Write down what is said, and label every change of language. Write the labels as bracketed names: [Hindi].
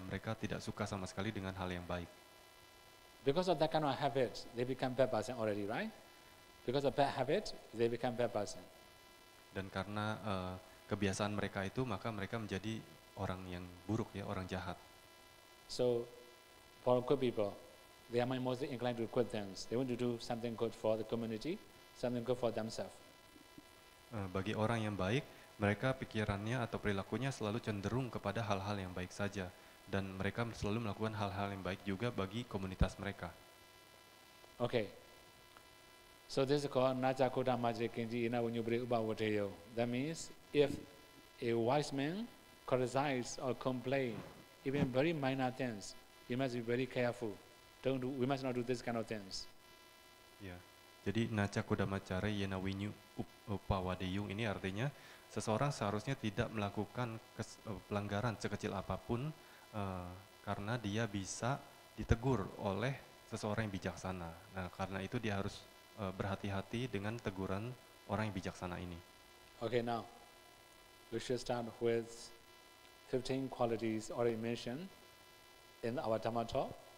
[Indonesian] Mereka tidak suka sama sekali dengan hal yang baik. [English] Because of that kind of habit, they become bad person already, right? Because of bad habit, they become bad person. [Indonesian] Dan karena kebiasaan mereka itu, maka mereka menjadi orang yang buruk ya, orang jahat. [English] So, for good people, they are mostly inclined to good things. They want to do something good for the community, something good for themselves. [Indonesian] Bagi orang yang baik, mereka pikirannya atau perilakunya selalu cenderung kepada hal-hal yang baik saja. Dan mereka selalu melakukan hal-hal yang baik juga bagi komunitas mereka. [English] Okay. So this is called [Pali] Najakoda Majre Kinji Ina Unyubri Ubawateyo. [English] That means if a wise man criticize or complain, even very minor things, we must be very careful. We must not do this kind of things. [Indonesian] Ya. Jadi [Pali] Najakoda Majre Yena Winyu Upawadeyung [Indonesian] ini artinya seseorang seharusnya tidak melakukan pelanggaran sekecil apapun karena dia bisa ditegur oleh seseorang yang bijaksana. Nah, karena itu dia harus berhati-hati dengan teguran orang yang bijaksana ini. [English] Okay, now we should start with 15 qualities already mentioned in our Dhamma talk.